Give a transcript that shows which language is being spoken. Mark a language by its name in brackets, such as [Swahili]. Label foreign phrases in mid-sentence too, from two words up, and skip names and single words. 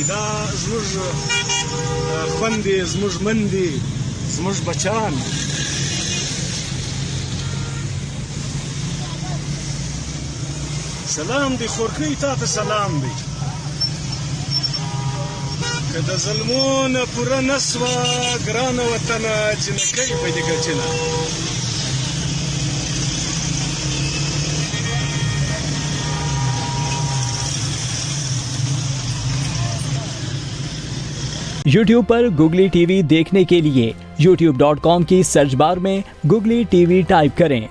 [Pashto] دا زموږ خوندې زموږ مندې زموږ بچان سلام دی خورکۍ تا ته سلام دی که د ظلمونه پوره نه سوه ګرانه وطنه جنکۍ په دې ګټنه [Hindi] YouTube पर गुगली टीवी देखने के लिए youtube.com की सर्च बार में गुगली टीवी टाइप करें।